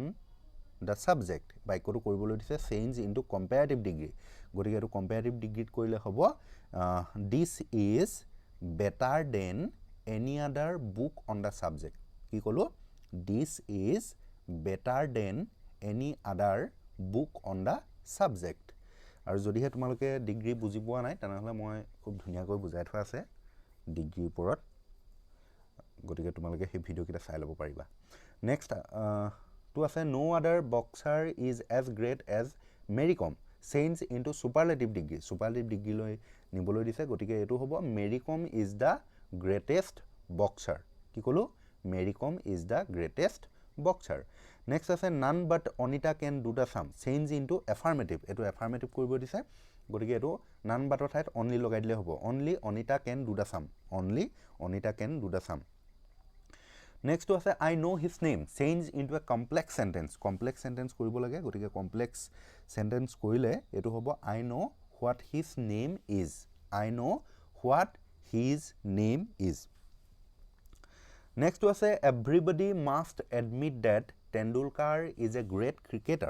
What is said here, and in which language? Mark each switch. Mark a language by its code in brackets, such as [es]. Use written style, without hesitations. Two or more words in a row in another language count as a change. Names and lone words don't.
[en] the subject [as] বাক্যটো কৰিবলৈ দিছে [en] change into comparative degree [as] গতিকে তো [en] comparative degree [as] ক'লে হ'ব [en] this is better than any other book on the subject [as] কি ক'লো [en] this is better than any other book on the subject [as] আৰু যদি হে তোমালোকে ডিগ্ৰী বুজি পোৱা নাই তেনেহলে মই খুব ধুনিয়াকৈ বুজাই থোৱা আছে ডিগ্ৰী ওপৰত গতিকে তোমালোকে সেই ভিডিও কিটা চাই লব পাৰিবা [en] next to [as] আছে [en] no other boxer is as great as Mary Kom change into superlative degree [as] লৈ নিবলৈ দিছে গতিকে এটো হ'ব [en] Mary Kom is the greatest boxer [as] কি কলো [en] Mary Kom is the greatest boxer Next ase none but Onita can do the sum change into affirmative eto affirmative [as] কৰিবলৈ দিছে গতিকে এইটো [en] none but thait only [as] লগাই দিলে হ'ব [en] only Onita can do the sum only Onita can do the sum Next ase I know his name change into a complex sentence [as] কৰিব লাগে গতিকে [en] complex sentence [as] কৰিলে এইটো হ'ব [en] I know what his name is I know what his name is Next ase everybody must admit that Tendulkar is a great cricketer.